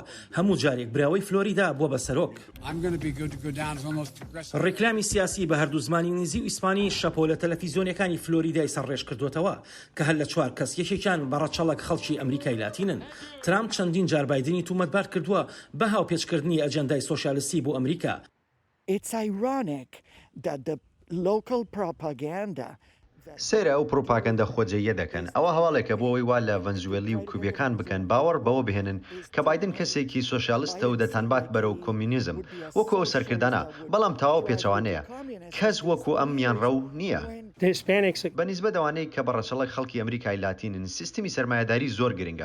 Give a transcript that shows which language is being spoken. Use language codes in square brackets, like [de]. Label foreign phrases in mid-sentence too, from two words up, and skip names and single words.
[ckb] هەموو جارێک براوەی فلۆریدا بووە بە سەرۆک. ڕێکلامی سیاسی بە هەردوو زمانی نزی و ئیسپانی شەپۆ لە تەلەڤیزیۆنەکانی فلۆریدای سەرڕێژ کردوتەوە کە هەر لە 4 کەس یەکێکیان بەڕەچەڵک خەڵکی ئەمریکای لاتینن. ترامپ چەندین جار بایدنی تومەتبار کردووە بە هاوپێچکردنی ئەجەندای سۆشیالیستی بۆ ئەمریکا. [en] It's ironic that the local propaganda [ckb] سێرە ئەو پرۆپاگەندە خۆجەیە دەکەن. ئەوە هەواڵێکە بۆ ئەوی وا لە ڤەنزوێلی و کوبیەکان بکەن باوەڕ بەوە بهێنن کە بایدن کەسێکی سۆشیالیستە و دەتانبات بەرەو کۆمیونیزم وەکو ئەو سەرکردانە بەڵام تەواو پێچەوانەیە کەس وەکو ئەم میانڕەو نییە. بەنیسبەت ئەوانەی کە بەڕەچەڵک خەڵکی ئەمریکای لاتینن سیستمی سەرمایەداری زۆر گرنگە.